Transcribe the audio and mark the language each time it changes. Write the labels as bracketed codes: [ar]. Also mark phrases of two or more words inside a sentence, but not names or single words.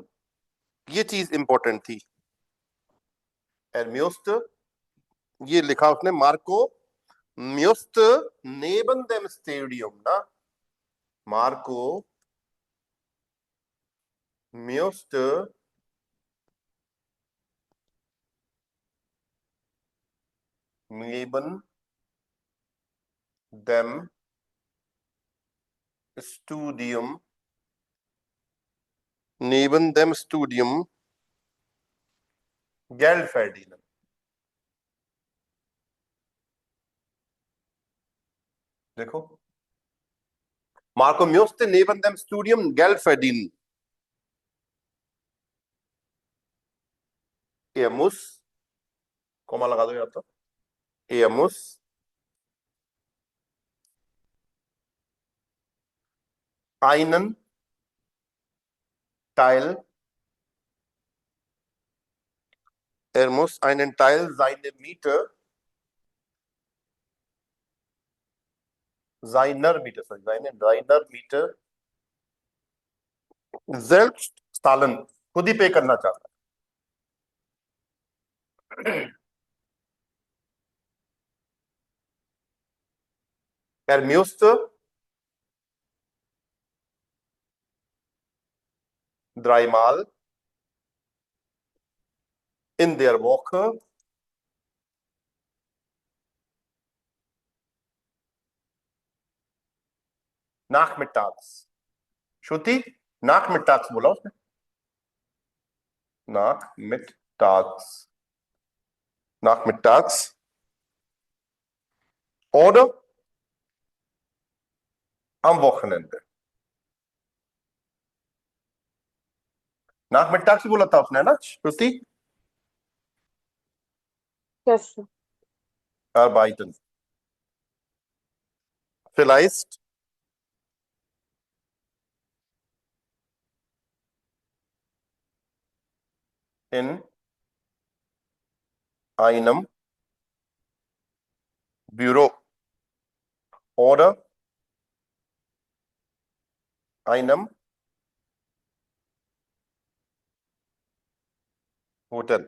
[hi] ये चीज इंपॉर्टेंट थी. [de] Er musste, [hi] ये लिखा उसने, मार्को [de] musste neben dem Studium, ना, मार्को musste neben dem Studium, neben dem Studium Geld verdienen. देखो, Marco musste neben dem Studium Geld verdienen. Er muss, [hi] कोमा लगा दो या तो, [de] er muss einen Teil, er muss einen Teil seiner Miete, seiner Miete selbst zahlen, [hi] खुद ही पे करना चाहता है. [de] Er musste dreimal in der Woche nachmittags. [hi] श्रुति, nachmittags बोला उसने. [de] Nachmittags oder am Wochenende. [hi] Nachmittags बोला था उसने ना श्रुति. [en] Yes, sir. [de] Arbeiten. Vielleicht in einem Büro oder einem होटल.